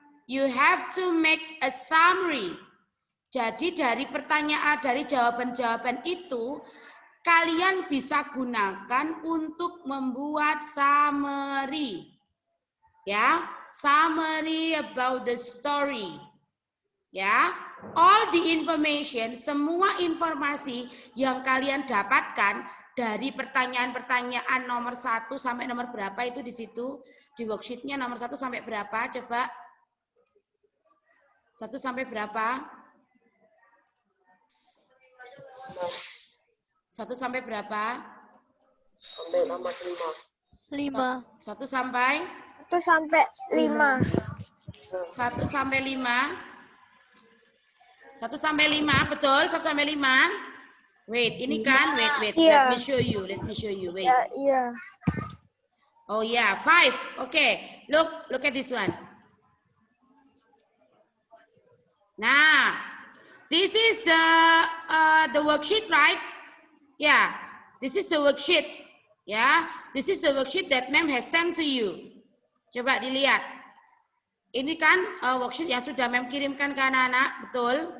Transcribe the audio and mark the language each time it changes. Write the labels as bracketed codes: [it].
[en] You have to make a summary. [id] Jadi dari pertanyaan, dari jawaban-jawaban itu, kalian bisa gunakan untuk membuat summary. [en] Ya, summary about the story. [id] Ya, [en] all the information, [id] semua informasi yang kalian dapatkan dari pertanyaan-pertanyaan nomor 1 sampai nomor berapa itu di situ, di worksheetnya nomor 1 sampai berapa, coba. 1 sampai berapa? 1 sampai berapa? Sampai nomor 5. 5. 1 sampai? 1 sampai 5. 1 sampai 5. 1 sampai 5, betul? 1 sampai 5. Wait, ini kan? Wait. Iya. [en] Let me show you. Wait. [id] Iya. [en] Oh yeah, 5. Okay. Look at this one. Nah, this is the worksheet, right? Yeah, this is the worksheet. Yeah, this is the worksheet that Mem has sent to you. [id] Coba dilihat. Ini kan worksheet yang sudah Mem kirimkan ke anak-anak, betul?